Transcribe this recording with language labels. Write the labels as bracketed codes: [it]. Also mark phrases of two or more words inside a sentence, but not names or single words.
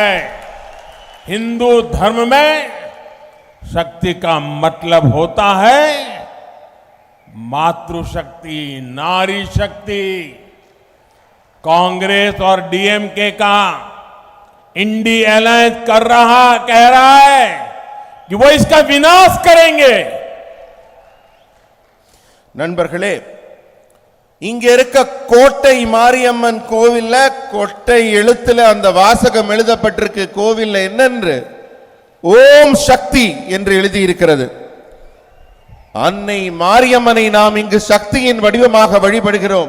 [hi] हिंदू धर्म में शक्ति का मतलब होता है मातृशक्ति, नारी शक्ति। कांग्रेस और डीएमके का इंडिया अलायंस कह रहा है कि वो इसका विनाश करेंगे। [ta] நண்பர்களே, இங்க இருக்க கோட்டை மாரியம்மன் கோவில்ல கோட்டை எழுத்துல அந்த வாசகம் எழுதப்பட்டிருக்கு. கோவில்ல என்னென்று ஓம் சக்தி என்று எழுதி இருக்கிறது. அன்னை மாரியம்மனை நாம் இங்கு சக்தியின் வடிவமாக வழிபடுகிறோம்.